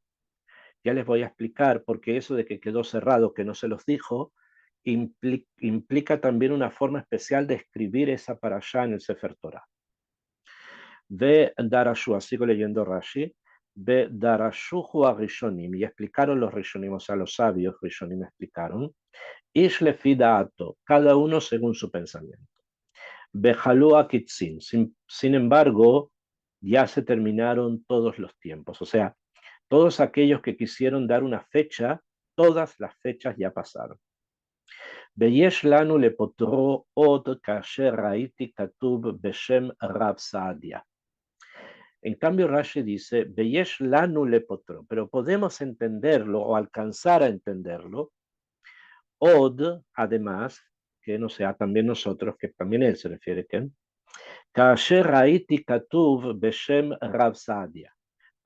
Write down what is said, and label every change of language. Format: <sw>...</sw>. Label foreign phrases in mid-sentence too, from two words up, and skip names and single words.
<es>Ya les voy a explicar porque eso de que quedó cerrado, que no se los dijo, implica también una forma especial de escribir esa parashá en el Sefer Torah.</es> <he>ודרשו,</he> <es>sigo leyendo Rashi,</es> <he>ודרשוהו הראשונים,</he> <es>y explicaron los Rishonim, o sea, los sabios Rishonim explicaron,</es> <he>איש לפי דעתו,</he> <es>cada uno según su pensamiento.</es> <he>וכלו הקיצין,</he> <es>sin embargo, ya se terminaron todos los tiempos, o sea, todos aquellos que quisieron dar una fecha, todas las fechas ya pasaron.</es> <he>ויש לנו לפותרו עוד כאשר ראיתי כתוב בשם רב סעדיה.</he> <es>En cambio, Rashi dice,</es> <he>ויש לנו לפותרו,</he> <es>pero podemos entenderlo o alcanzar a entenderlo. Od, además, que no sea también nosotros, que también él se refiere, que</es> <he>כאשר ראיתי כתוב בשם רב סעדיה.</he>